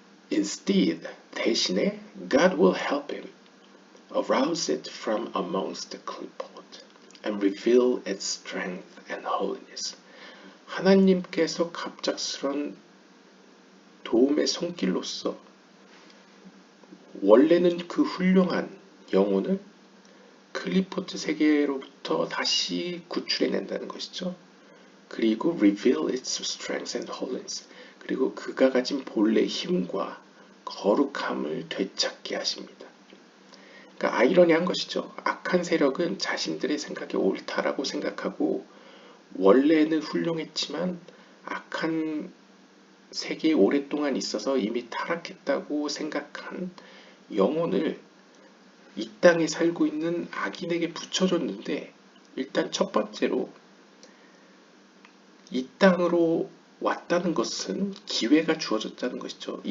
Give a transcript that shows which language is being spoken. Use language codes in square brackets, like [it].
[en] instead [ko] 대신에 [en] God will help him arouse it from amongst the clipot and reveal its strength and holiness. [ko] 하나님께서 갑작스런 도움의 손길로서 원래는 그 훌륭한 영혼을 클리포트 세계로부터 다시 구출해낸다는 것이죠. 그리고 [en] reveal its strength and holiness. [ko] 그리고 그가 가진 본래 힘과 거룩함을 되찾게 하십니다. 그러니까 아이러니한 것이죠. 악한 세력은 자신들의 생각이 옳다라고 생각하고 원래는 훌륭했지만 악한 세계에 오랫동안 있어서 이미 타락했다고 생각한 영혼을 이 땅에 살고 있는 악인에게 붙여줬는데, 일단 첫 번째로 이 땅으로 왔다는 것은 기회가 주어졌다는 것이죠.